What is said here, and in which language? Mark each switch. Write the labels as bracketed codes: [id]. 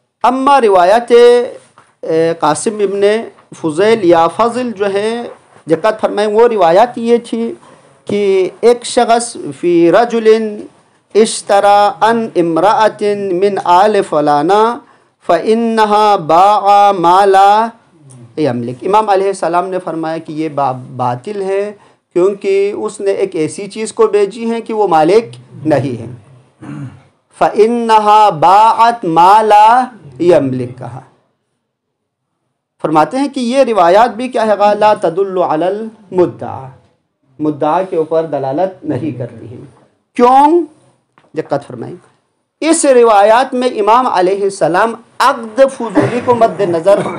[ur] اما روایت قاسم ابن فضیل یا فضل جو ہے دقت فرمائیں وہ روایات یہ تھی کہ ایک شخص [ar] فی رجل اشترى عن امرأة من آل فلانا فإنها باع ما لا يملك. [ur] امام علیہ السلام نے فرمایا کہ یہ باطل ہے کیونکہ اس نے ایک ایسی چیز کو بیچی ہے کہ وہ مالک نہیں ہے. [ar] فإنها باعت ما لا يملك کہا. [ur] فرماتے ہیں کہ یہ روایات بھی کیا ہے [ar] لا تدل علی المدعا [ur] مدعا کے اوپر دلالت نہیں کرتی ہیں. کیوں؟ دقت فرمائیں اس روایات میں امام علیہ السلام عقد فضولی کو مد نظر